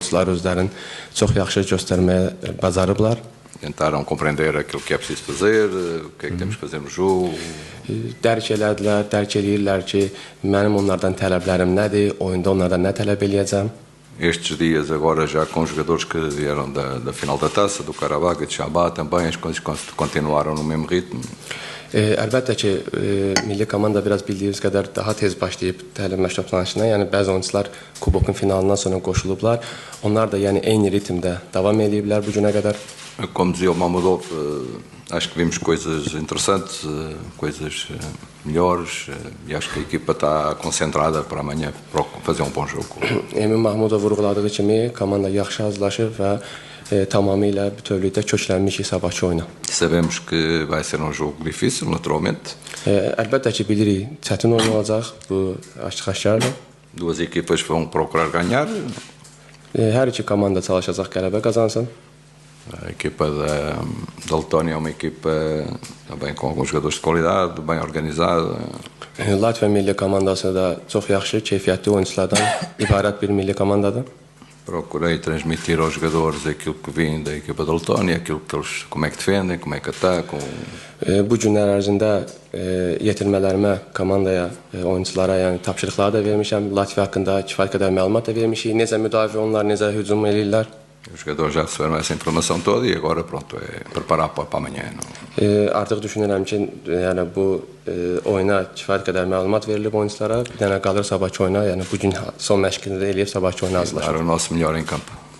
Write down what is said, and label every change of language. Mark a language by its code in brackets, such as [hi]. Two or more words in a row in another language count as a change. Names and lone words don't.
[az] futbolçular özlərini çox yaxşı göstərməyə bacarıblar. [pt] Tentaram compreender aquilo que é preciso fazer, o que é que temos que fazer no jogo. [az] Dərk elədilər, dərk eləyirlər ki, mənim onlardan tələblərim nədir, oyunda onlardan nə tələb eləyəcəm. [pt] Estes dias agora já com jogadores que vieram da final da taça, do Qarabağ e de Xabá também, as coisas continuaram no mesmo ritmo. [az] Əlbəttə ki, milli komanda biraz bildiyiniz qədər daha tez başlayıb təlim məşqləşməsinə. Yəni bəzi oyunçular kubokun finalından sonra qoşulublar. Onlar da yəni eyni ritmdə davam ediblər bu günə qədər. [pt] Como dizia o Mamudov, acho que vimos coisas interessantes, coisas melhores e acho que a equipa está concentrada para amanhã fazer um bom jogo. [az] Emin Mahmudov vurğuladığı kimi komanda yaxşı hazırlaşır və tamamilə bütövlükdə köklənmişik sabahki oyuna. [pt] Sabemos que vai ser um jogo difícil, naturalmente. [az] Əlbəttə ki, bilirik, çətin oyun olacaq, bu aşkardır. [pt] Duas equipas vão procurar ganhar. [az] Hər iki komanda çalışacaq qələbə qazansın. [pt] A equipa da Letónia é uma equipa também com alguns jogadores de qualidade, bem organizada. [az] Latviya milli komandası da çox yaxşı, keyfiyyətli oyunçulardan ibarət bir milli komandadır. [pt] Procurei transmitir aos jogadores aquilo que vim da equipa da Letónia, aquilo que eles, como é que defendem, como é que atacam. [az] Bu günlər ərzində yetirmələrimə komandaya, oyunçulara, yəni tapşırıqları da vermişəm. Latviya haqqında kifayət qədər məlumat da vermişik. Necə müdafiə onlar, necə hücum edirlər. [pt] Os jogadores já receberam essa informação toda e agora pronto é preparar para amanhã. [az] Artıq düşünürəm ki, yəni bu oyuna kifayət qədər məlumat verilib oyunçulara. Bir dənə qalır sabahki oyuna, yəni bu gün son məşqini də eləyib sabahki oyuna hazırlaşır. [pt] Dar o nosso melhor em campo.